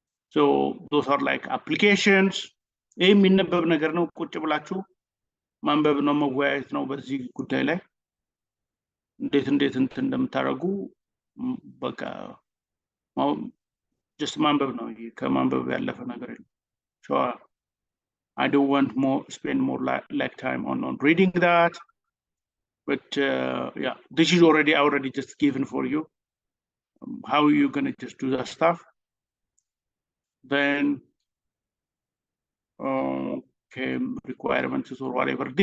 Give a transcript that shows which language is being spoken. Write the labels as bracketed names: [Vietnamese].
[English] So those are like applications. [Amharic] የሚነበብ ነገር ነው። ቁጭ ብላችሁ ማንበብ ነው፣ መወያየት ነው በዚህ ጉዳይ ላይ እንዴት እንትን እንደምታደርጉ በቃ just ማንበብ ነው። ከማንበብ ያለፈ ነገር የለም። [English] So I don't want spend more like time on reading that, but yeah, this is already just given for you. How are you gonna just do that stuff? Then okay, requirements or whatever.